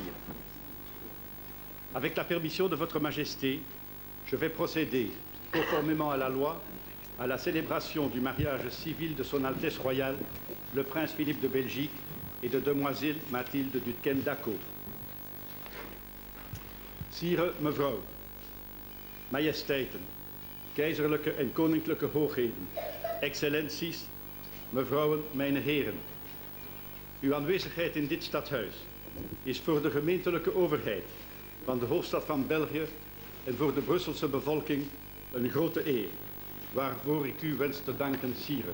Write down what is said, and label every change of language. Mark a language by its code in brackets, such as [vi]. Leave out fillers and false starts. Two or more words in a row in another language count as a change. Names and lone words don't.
[fr] Avec la permission de Votre Majesté, je vais procéder, conformément à la loi, à la célébration du mariage civil de Son Altesse Royale, le Prince Philippe de Belgique et de Demoiselle Mathilde d'Utkem-Dachau. [nl] Sire, mevrouw, majesteiten, keizerlijke en koninklijke hoogheden, excellenties, mevrouwen, mijn heren. Uw aanwezigheid in dit stadhuis is voor de gemeentelijke overheid van de hoofdstad van België en voor de Brusselse bevolking een grote eer, waarvoor ik u wens te danken, Sire.